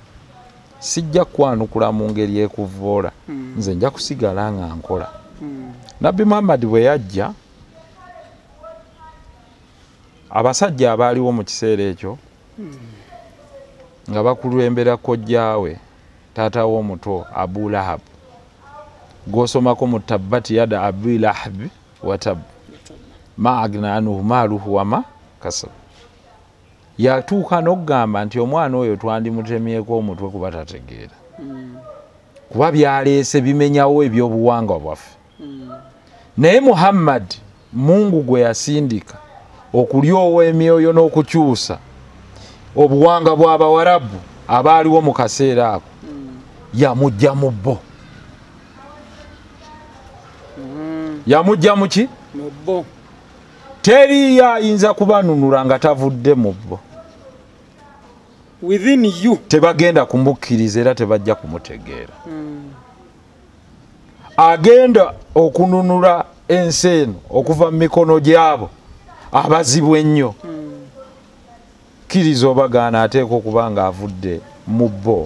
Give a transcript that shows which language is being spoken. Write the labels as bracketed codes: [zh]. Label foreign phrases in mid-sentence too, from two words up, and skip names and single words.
[lg] Sijja kwanukula mu ngeri ekuvoola. Nze nja kusigala nga nkola. Nabbi Muhammad bwe yajja, abasajja abaaliwo mu kiseera ekyo nga bakulembera kojjaawe taata w'omuto Abu Lahab, gw'osomako mu [ar] تبت يدا أبي لهب وتب ما أغنى عنه ماله وما كسب. [lg] Yatuuka n'okugamba nti omwana oyo twandimutemyeko omutwe kuba tategeera, kuba byaleese bimenyawo ebyobuwangwa bwaffe. Naye Muhammad Mungu gwe yasindika okulyowa emyoyo n'okukyusa obuwanga bw'Abawarabu abaaliwo mu kaseera ako, yamujja mu bbo. Yamujja mu ki? Mu bbo. Teri ayinza kubanunula nga tavudde mu bbo. [en] Within you. [lg] Tebagenda kumukkiriza era tebajja kumutegeera. Agenda okununula ensi eno okuva mu mikono gyabo abazibu ennyo. Kkiriza obagaana ateeka okuba nga avudde mu bbo.